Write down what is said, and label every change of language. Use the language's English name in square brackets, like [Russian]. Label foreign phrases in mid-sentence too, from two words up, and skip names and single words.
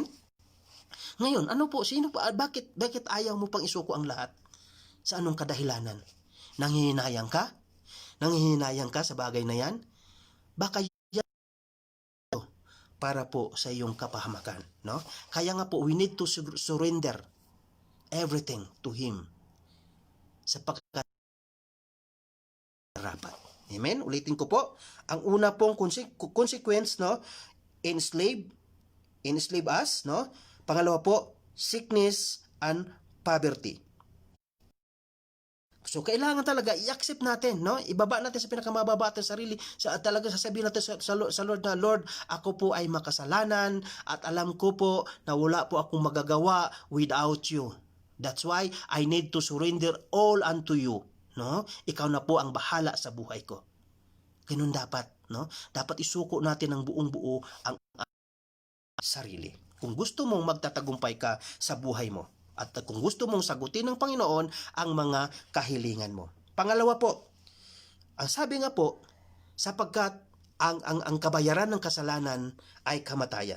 [Filipino] Ngayon, bakit ayaw mo pang isuko ang lahat? Sa anong kadahilanan? Nanghihinayang ka? Nanghihinayang ka sa bagay na yan? Baka yan para po sa iyong kapahamakan, no? Kaya nga po, [English] we need to surrender everything to Him. [Filipino] Sapagkat rapat. Amen? Ulitin ko po, ang una pong consequence, no? [English] Enslave us, no? [Filipino] Pangalawa po, [English] sickness and poverty. [Filipino] So kailangan talaga i-accept natin, no? Ibaba natin sa pinakamababa ating sarili, talaga sasabihin natin sa Lord na, Lord, ako po ay makasalanan at alam ko po na wala po akong magagawa [English] without you. That's why I need to surrender all unto you, no? [Filipino] Ikaw na po ang bahala sa buhay ko. Ganun dapat, no? Dapat isuko natin ng buong buo ang sarili. Kung gusto mong magtatagumpay ka sa buhay mo, at kung gusto mong sagutin ng Panginoon ang mga kahilingan mo. Pangalawa po, ang sabi nga po, sapagkat ang kabayaran ng kasalanan ay kamatayan.